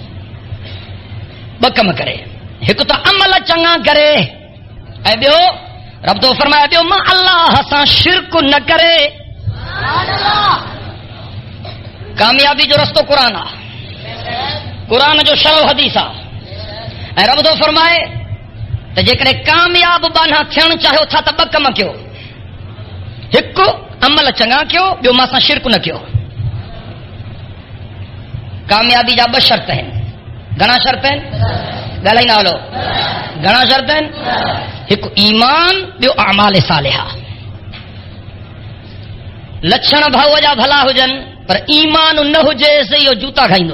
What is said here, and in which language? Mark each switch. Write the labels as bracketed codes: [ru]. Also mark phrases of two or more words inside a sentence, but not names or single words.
[sd] ॿ कम करे, हिकु त अमल चङा करे ऐं ॿियो रब तो फरमाए ॿियो मां अल्लाह सां शिरक न करे। कामयाबी जो रस्तो क़ुरान आहे, क़ुरान जो शरह हदीस आहे। ऐं रब तो फरमाए تو جے کامیاب بانا تھن چاہو تھا تو 2 کم کیو. ایک عمل چنگا کیو، ॿियो मां सां शिरक न कयो. कामयाबी जा 2 शर्त आहिनि. घणा शर्त आहिनि? ॻाल्हाईंदा हलो. घणा शर्त आहिनि? हिकु ईमान, ॿियो [ar] أعمال صالحة. [sd] लक्षण भाऊ जा भला हुजनि पर ईमान न हुजेसि इहो जूता खाईंदो.